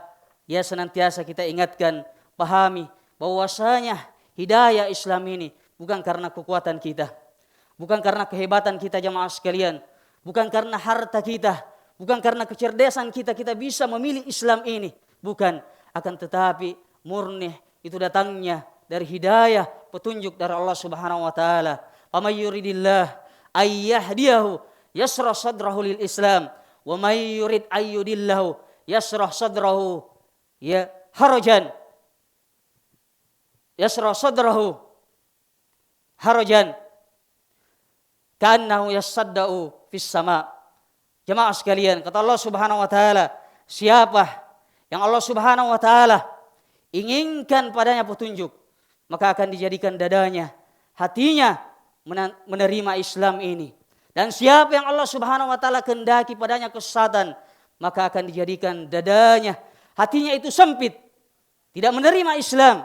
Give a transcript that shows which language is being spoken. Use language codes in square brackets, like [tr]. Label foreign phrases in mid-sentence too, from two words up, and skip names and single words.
[id] ya senantiasa kita ingatkan, pahami bahwasanya hidayah Islam ini bukan karena kekuatan kita, bukan karena kehebatan kita jamaah sekalian, bukan karena harta kita, bukan karena kecerdasan kita bisa memilih Islam ini, bukan, akan tetapi murni itu datangnya dari hidayah, petunjuk dari [ar] الله سبحانه وتعالى. من يرد الله أن يهديه يشرح صدره للإسلام ومن يرد أن يضله يشرح صدره حرجا كأنه يصعد في السماء. [id] Jemaah sekalian, kata [ar] الله سبحانه وتعالى, [id] siapa yang [ar] الله سبحانه وتعالى [id] inginkan padanya petunjuk, maka akan dijadikan dadanya, hatinya menerima Islam ini. Dan siapa yang [ar] الله سبحانه وتعالى [id] kehendaki padanya kesesatan, maka akan dijadikan dadanya, hatinya itu sempit, tidak menerima Islam.